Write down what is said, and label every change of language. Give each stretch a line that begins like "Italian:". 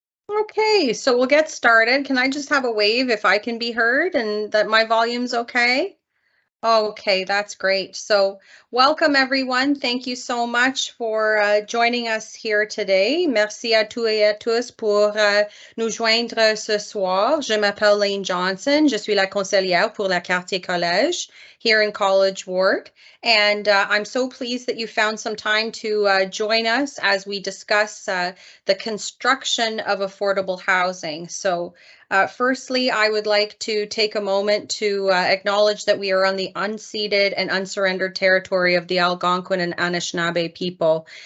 English: Okay, so we'll get started. Can I just have a wave if I can be heard and that my volume's okay? Okay, that's great. So welcome everyone. Thank you so much for joining us here today.
French: Merci à tous et à tous pour nous joindre ce soir. Je m'appelle Laine Johnson. Je suis la conseillère pour la Quartier Collège
English: here in College Ward. And I'm so pleased that you found some time to join us as we discuss the construction of affordable housing. So firstly, I would like to take a moment to acknowledge that we are on the unceded and unsurrendered territory of the Algonquin and Anishinaabe people.